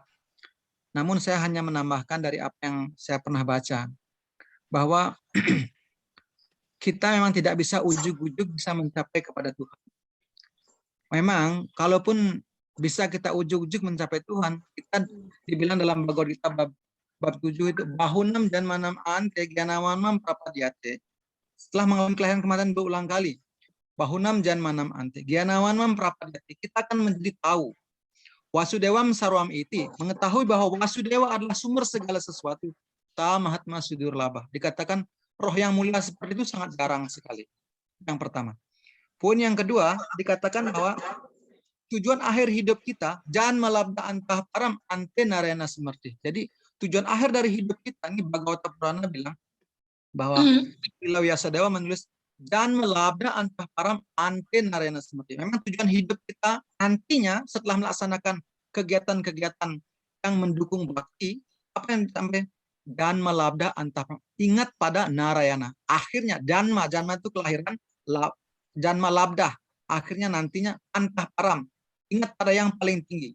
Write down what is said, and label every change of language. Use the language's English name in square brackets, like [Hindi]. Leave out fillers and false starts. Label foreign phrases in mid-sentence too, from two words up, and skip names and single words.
[Indonesian] Namun saya hanya menambahkan dari apa yang saya pernah baca bahwa kita memang tidak bisa ujug-ujug bisa mencapai kepada Tuhan. Memang kalaupun bisa kita ujug-ujug mencapai Tuhan, kita dibilang dalam Bhagavad Gita bab 7 itu [Sanskrit] bahunam dan manam ante gyanawanam prapadyate. [Indonesian] Setelah mengalami kelahiran kematian berulang kali, [Sanskrit] bahunam jan manam ante gyanawanam prapadyate. [Indonesian] Kita akan menjadi tahu [Sanskrit] Wasudewam sarwam iti, [Indonesian] mengetahui bahwa Wasudewa adalah sumber segala sesuatu. [Sanskrit] Ta mahatma sudur labah. [Indonesian] Dikatakan roh yang mulia seperti itu sangat jarang sekali. Yang pertama. Poin yang kedua, dikatakan bahwa tujuan akhir hidup kita jangan [Sanskrit] melabda antah param ante narayana semerti. [Indonesian] Jadi tujuan akhir dari hidup kita, ini Bhagavata Purana bilang, bahwa Pilau Yasadewa menulis dan [Sanskrit] melabda antah param ante narayana seperti. [Indonesian] Memang tujuan hidup kita nantinya setelah melaksanakan kegiatan-kegiatan yang mendukung bakti, apa yang disampaikan? [Sanskrit] Dan melabda antah param. [Indonesian] Ingat pada narayana. Akhirnya janma itu kelahiran, [Sanskrit] janma labda. [Indonesian] Akhirnya nantinya [Sanskrit] antah param. [Indonesian] Ingat pada yang paling tinggi.